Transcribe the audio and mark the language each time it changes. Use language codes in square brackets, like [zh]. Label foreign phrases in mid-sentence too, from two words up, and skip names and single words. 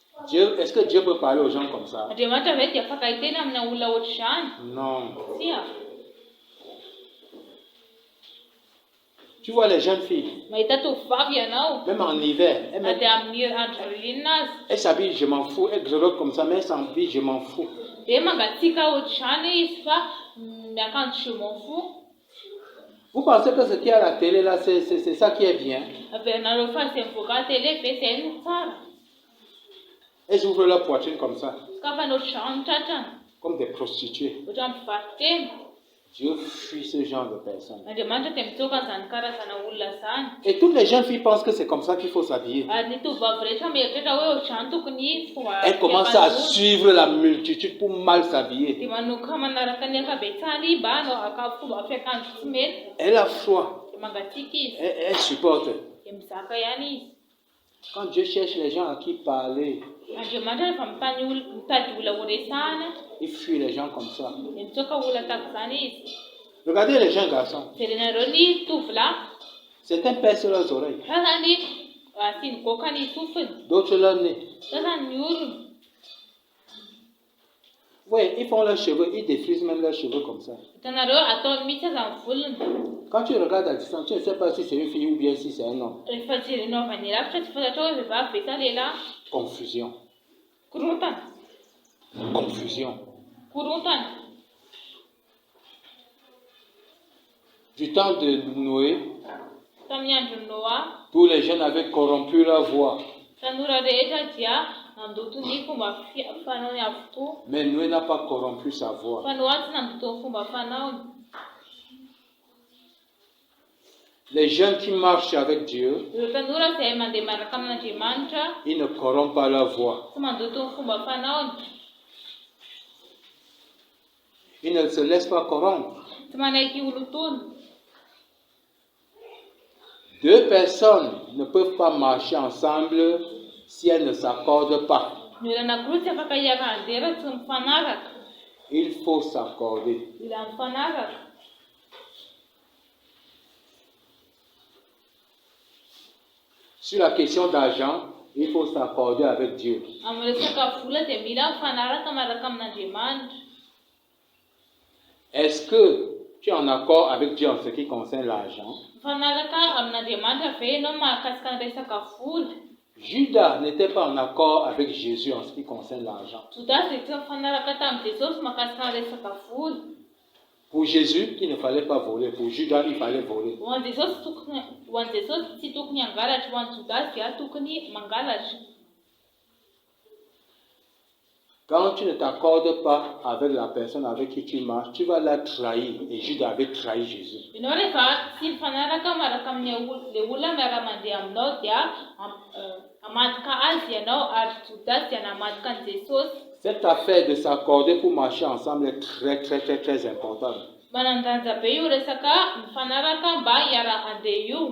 [fr] Est-ce que Dieu peut parler aux gens comme ça? [mg] Andriamanitra ve dia afaka hiteny amina olona ohatr'izany? [fr] Non. [mg] Tsia. [fr] Tu vois les jeunes filles, [mg] Mahita tovovavy ianao, [fr] même en hiver, [mg] na dia amin'ny andro ririnina azy, [fr] elles s'habillent, je m'en fous, elles grélotent comme ça, mais elles s'habillent, je m'en fous. [mg] dia mangatsiaka ohatr'izany izy fa miakanjo [fr] je m'en fous. Vous pensez que ce qu'il y a à la télé là, c'est ça qui est bien? [mg] Averinareo fa izay mivoaka télé ve izay no tsara? [fr] Elles ouvrent leur poitrine comme ça, [mg] Ka fa ohatr'izany ny tratrany, [fr] comme des prostituées. [mg] ohatra mpivarotra teny. [fr] Dieu fuit ce genre de personnes. [mg] Andriamanitra dia mitsoka an'izany karazana olona zany. [fr] Et toutes les jeunes filles pensent que c'est comme ça qu'il faut s'habiller. [mg] Ary ny tovovavy rehetra mieritreritra hoe ohatr'izany tokony fomba [fr] Elles commencent à suivre la multitude pour mal s'habiller. [mg] dia manoka manaraka ny ankabetsahany mba hanao fomba fiakanjo tsy mety. [fr] Elle a froid, [mg] Dia mangatsiaka izy, [fr] elle supporte. [mg] dia mizaka ihany izy. [fr] Quand Dieu cherche les gens à qui parler, [mg] Andriamanitra rehefa mitady olona horesahana, [fr] il fuit les gens comme ça. [mg] dia mitsoka olona tahaka izany izy. [fr] Regardez les jeunes garçons. [mg] Jerenareo ny tovolahy, [fr] Certains percent leurs oreilles, [mg] sasany asiany goaka ny sofiny, [fr] d'autres leur nez. [mg] sasany ny orony. [fr] Oui, ils font leurs cheveux, ils défrisent même leurs cheveux comme ça. [mg] Hitanareo atao mihitsy aza ny volony. [fr] Quand tu regardes à distance, tu ne sais pas si c'est une fille ou bien si c'est un homme. [mg] Rehefa jerenao avy any lavitra tsy fantatra hoe vehivavy ve sa lehilahy. [fr] Confusion. [mg] Korontana, [fr] Confusion. [mg] korontana. [fr] Du temps de Noé, [mg] Tamin'ny andron'ny Noa, [fr] tous les jeunes avaient corrompu leur voix. [mg] tanora rehetra dia nandoto ny fomba fanaony avokoa. [fr] Mais Noé n'a pas corrompu sa voix. [mg] Fa Noa tsy nandoto ny fomba fanaony. [fr] Les jeunes qui marchent avec Dieu, [mg] Ireo tanora izay mandeha miaraka amin'Andriamanitra [fr] ils ne corrompent pas leur voix. [mg] tsy mandoto ny fomba fanaony, [fr] Ils ne se laissent pas corrompre. [mg] tsy manaiky olotony. [fr] Deux personnes ne peuvent pas marcher ensemble si elles ne s'accordent pas. [mg] Ny olona anankiroa tsy afaka hiaka andeha raha tsy mifanaraka. [fr] Il faut s'accorder. [mg] Mila mifanaraka. [fr] Sur la question d'argent, il faut s'accorder avec Dieu. [mg] Amin'ny resaka vola dia mila mifanaraka miaraka amin'Andriamanitra. [fr] Est-ce que tu es en accord avec Dieu en ce qui concerne l'argent? [mg] Mifanaraka amin'Andriamanitra ve ianao mahakasika ny resaka vola? [fr] Judas n'était pas en accord avec Jésus en ce qui concerne l'argent. [mg] Judas dia tsy mifanaraka tamin'i Jesosy mahakasika ny resaka vola. [fr] Pour Jésus, il ne fallait pas voler. Pour Judas, il fallait voler. [mg] Ho an'i Jesosy tsy tokony hangalatra, ho an'i Judas dia tokony mangalatra. [fr] Quand tu ne t'accordes pas avec la personne avec qui tu marches, tu vas la trahir. Et Judas avait trahi Jésus. [mg] Ianao rehefa tsy mifanaraka miaraka amin'ilay olona miara-mandeha aminao dia hamadika azy ianao, ary Judas dia namadika an'i Jesosy. [fr] Cette affaire de s'accorder pour marcher ensemble est très importante. [mg] Manan-danja be io resaka mifanaraka mba hiara-handeha io.